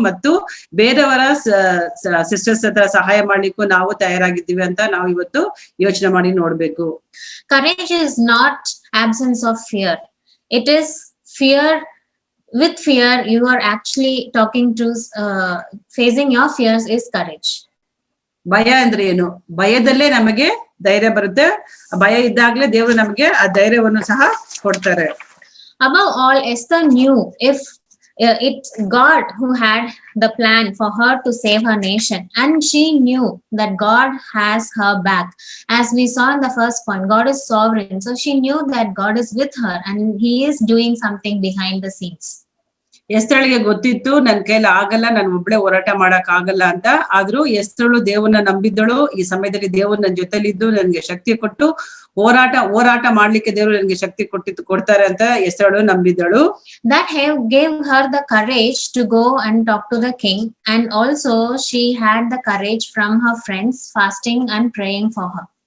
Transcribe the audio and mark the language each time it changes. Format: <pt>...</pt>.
<kn>ಮತ್ತು ಬೇರೆಯವರ ಸಿಸ್ಟರ್ಸ್ ಹತ್ರ ಸಹಾಯ ಮಾಡ್ಲಿಕ್ಕೂ ನಾವು ತಯಾರಾಗಿದ್ದೀವಿ ಅಂತ ನಾವು ಇವತ್ತು ಯೋಚನೆ ಮಾಡಿ ನೋಡ್ಬೇಕು.</kn> <en>Courage is not absence of fear. It is fear. With fear, you are actually talking to facing your fears is courage.</en> <kn>ಭಯ ಅಂದ್ರೆ ಏನು? ಭಯದಲ್ಲೇ ನಮಗೆ ಧೈರ್ಯ ಬರುತ್ತೆ. ಭಯ ಇದ್ದಾಗಲೇ ದೇವರು ನಮಗೆ ಆ ಧೈರ್ಯವನ್ನು ಸಹ ಕೊಡ್ತಾರೆ.</kn> <en>Above all, Esther knew if it's God who had the plan for her to save her nation, and she knew that God has her back. As we saw in the first point, God is sovereign, so she knew that God is with her and he is doing something behind the scenes.</en> <kn>ಎಸ್ತಳಿಗೆ ಗೊತ್ತಿತ್ತು ನನ್ ಕೈಲಿ ಆಗಲ್ಲ, ನಾನು ಒಬ್ಳೆ ಹೋರಾಟ ಮಾಡಕ್ ಆಗಲ್ಲ ಅಂತ. ಆದ್ರೂ ಎಸ್ತಳು ದೇವರನ್ನ ನಂಬಿದ್ದಳು. ಈ ಸಮಯದಲ್ಲಿ ದೇವರು ನನ್ನ ಜೊತೆಲಿದ್ದು ನನ್ಗೆ ಶಕ್ತಿ ಕೊಟ್ಟು ಹೋರಾಟ ಮಾಡ್ಲಿಕ್ಕೆ ದೇವರು ನನ್ಗೆ ಶಕ್ತಿ ಕೊಡ್ತಾರೆ ಅಂತ ಎಸ್ತಳು ನಂಬಿದ್ದಳು.</kn> <en>That gave her the courage to go and talk to the king, and also she had the courage from her friends fasting and praying for her.</en>